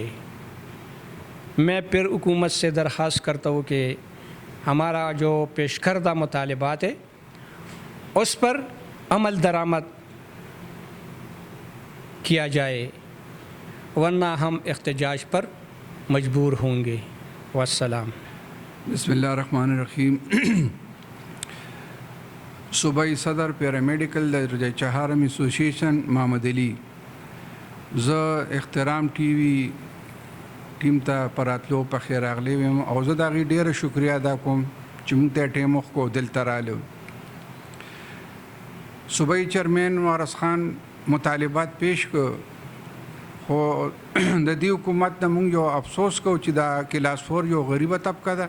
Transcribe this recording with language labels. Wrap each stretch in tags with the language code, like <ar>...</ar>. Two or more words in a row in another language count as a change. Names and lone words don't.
<ur>میں پھر حکومت سے درخواست کرتا ہوں کہ ہمارا جو پیش کردہ مطالبات ہے اس پر عمل درآمد کیا جائے ورنہ ہم احتجاج پر مجبور ہوں گے. والسلام.</ur> <ar>بسم اللہ الرحمن الرحیم.</ar> <ur>صوبائی صدر پیرامیڈیکل درجہ چہارم ایسوسیشن محمد علی.</ur> <ps>زه احترام</ps> <en>TV team</en> <ps>ته په راتلو په خیر راغلی ویم او زه د هغې ډېره شکریه ادا کوم چې موږ ته یې ټیم وښکو دلته راغلی. صوبایي چیرمین وارث خان مطالبات پیش کړ خو د دې حکومت نه موږ یو افسوس کوو چې دا</ps> <en>class four</en> <ps>یو غریبه طبقه ده.</ps>